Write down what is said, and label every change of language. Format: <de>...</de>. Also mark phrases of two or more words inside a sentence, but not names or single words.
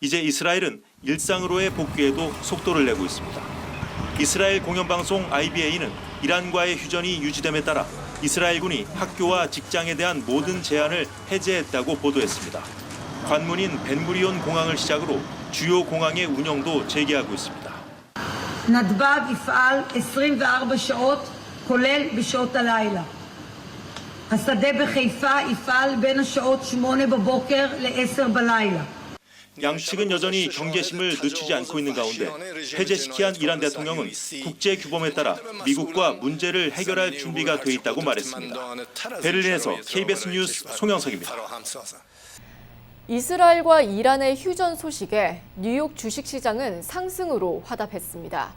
<ko>이제 이스라엘은 일상으로의 복귀에도 속도를 내고 있습니다. 이스라엘 공영방송 IBA는 이란과의 휴전이 유지됨에 따라 이스라엘군이 학교와 직장에 대한 모든 제한을 해제했다고 보도했습니다. 관문인 벤구리온 공항을 시작으로 주요 공항의 운영도 재개하고 있습니다.</ko> <he>נתב"ג יפעל 24 שעות, כולל בשעות הלילה. השדה בחיפה יפעל בין השעות 8 בבוקר ל-10 בלילה.</he> <ko>양측은 여전히 경계심을 늦추지 않고 있는 가운데 해제시키한 이란 대통령은 국제 규범에 따라 미국과 문제를 해결할 준비가 돼 있다고 말했습니다. 베를린에서 KBS 뉴스 송영석입니다. 이스라엘과 이란의 휴전 소식에 뉴욕 주식시장은 상승으로 화답했습니다.</ko>